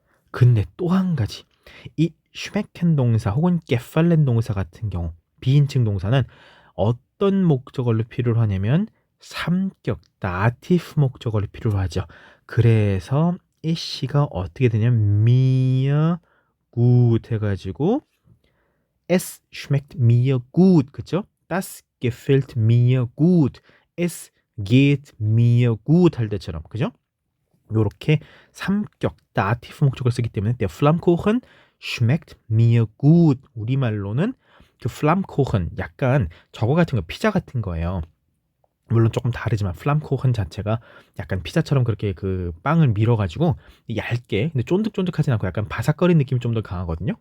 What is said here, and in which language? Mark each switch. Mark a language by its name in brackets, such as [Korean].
[Korean] 근데 또 한 가지 이 schmecken 동사 혹은 gefallen 동사 같은 경우 비인칭 동사는 어떤 목적어로 필요로 하냐면 삼격 다티브 목적어로 필요로 하죠. 그래서 이 씨가 어떻게 되냐면 mir gut 해가지고 [German] es schmeckt mir gut [Korean] 그죠? [German] das gefällt mir gut es geht mir gut [Korean] 할 때처럼 그죠? 요렇게 삼격 다티브 목적을 쓰기 때문에 [German] der Flammkuchen schmeckt mir gut [Korean] 우리말로는 그 Flammkuchen 약간 저거 같은 거 피자 같은 거예요. 물론 조금 다르지만 플람코chen 자체가 약간 피자처럼 그렇게 그 빵을 밀어가지고 얇게 근데 쫀득쫀득하진 않고 약간 바삭거리는 느낌이 좀 더 강하거든요.